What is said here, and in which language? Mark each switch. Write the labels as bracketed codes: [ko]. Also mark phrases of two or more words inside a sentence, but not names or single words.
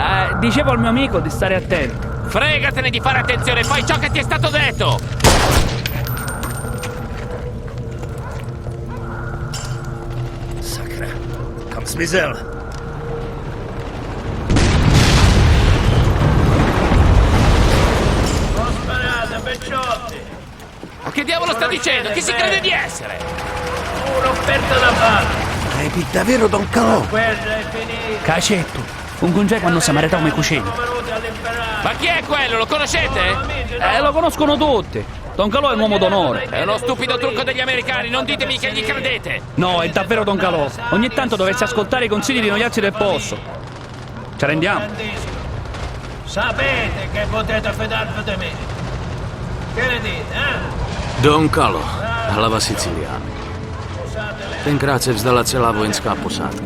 [it] Dicevo al mio amico di stare attento. Fregatene di fare attenzione, fai ciò che ti è stato detto! [cs] Sakra, kam zmizel? [it] Ma che diavolo sta dicendo? Chi si crede di essere? Credi davvero, Don Calò? Cacetto, un congeco hanno samarità come cucina. Ma chi è quello? Lo conoscete? Lo conoscono tutti. Don Calò è un uomo d'onore. È uno stupido trucco degli americani, non ditemi che gli credete! No, è davvero Don Calò. Ogni tanto dovresti ascoltare i consigli di noi altri del posto. Ci rendiamo? Sapete che potete fidarvi di me. Che ne dite, eh? Don Calo, [cs] hlava Siciliány. Tenkrát se vzdala celá vojenská posádka.